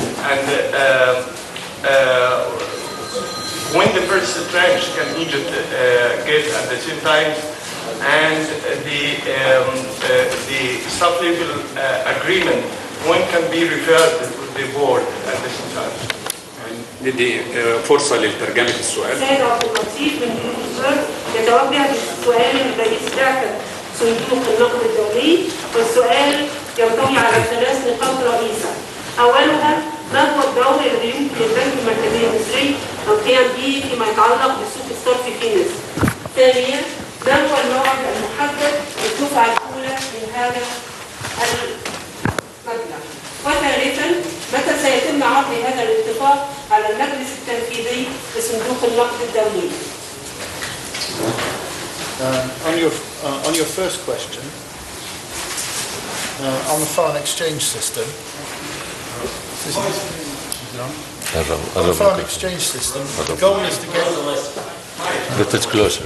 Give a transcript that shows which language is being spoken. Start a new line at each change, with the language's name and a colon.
English: And when the first tranche can Egypt get at the same time, and the sub-level agreement, when can be referred to the board at the same time?
Arabic: ندي فرصة للترجمة السؤال. سيد عبد اللطيف من بلومبرج يتوجه بالسؤال لرئيس بعثة صندوق النقد الدولي، والسؤال ينطوي على 3 نقاط رئيسة. أولها، ما هو الدور الذي يمكن للبنك المركزي المصري القيام به فيما يتعلق بسوق الصرف في مصر؟ ثانيا، ما هو الموعد المحدد للدفعة الأولى من هذا المبلغ؟ وثالثا، متى سيتم عرض هذا الاتفاق على المجلس التنفيذي لصندوق النقد الدولي؟
English: On your first question, on the foreign exchange system, on the foreign exchange system, the goal is to get... That is closer.